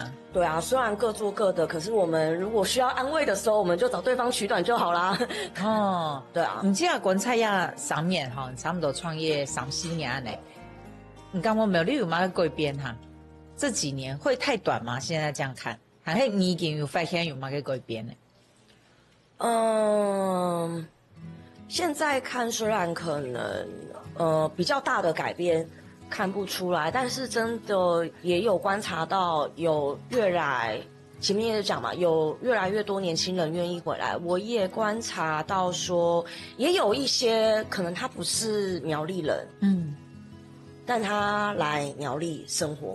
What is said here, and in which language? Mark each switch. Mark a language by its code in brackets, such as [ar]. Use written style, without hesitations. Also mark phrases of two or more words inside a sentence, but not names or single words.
[zh] 對啊，雖然各做各的，可是我們如果需要安慰的時候，我們就找對方取暖就好啦。哦，對啊。你這樣觀察下3年哈，差不多創業3-4年呢。你剛剛苗栗有冇改變哈？這幾年會太短嗎？現在這樣看，還是你已經有發現有冇改變呢？現在看雖然可能比較大的改變看不出來，但是真的也有觀察到有越來前面也讲嘛，有越来越多年轻人愿意回来。我也观察到说，也有一些可能他不是苗栗人，但他来苗栗生活。